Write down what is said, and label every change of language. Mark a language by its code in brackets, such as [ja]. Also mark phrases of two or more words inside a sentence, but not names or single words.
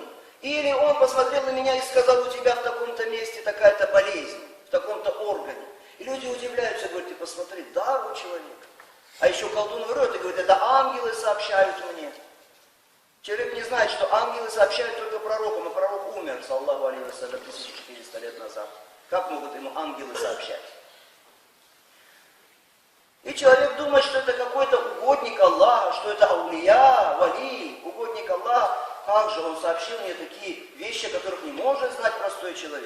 [ru] Или он посмотрел на меня и сказал: у тебя в таком-то месте такая-то болезнь, в таком-то органе. И люди удивляются, говорят: ты посмотри, дар у человека. А еще колдун врет и говорит: это ангелы сообщают мне. Человек не знает, что ангелы сообщают только пророкам, а пророк умер, [ar] صلى الله عليه وسلم, [ru] 1400 лет назад. Как могут ему ангелы сообщать? И человек думает, что это какой-то угодник Аллаха, что это аулия, вали, угодник Аллаха. Как же он сообщил мне такие вещи, о которых не может знать простой человек?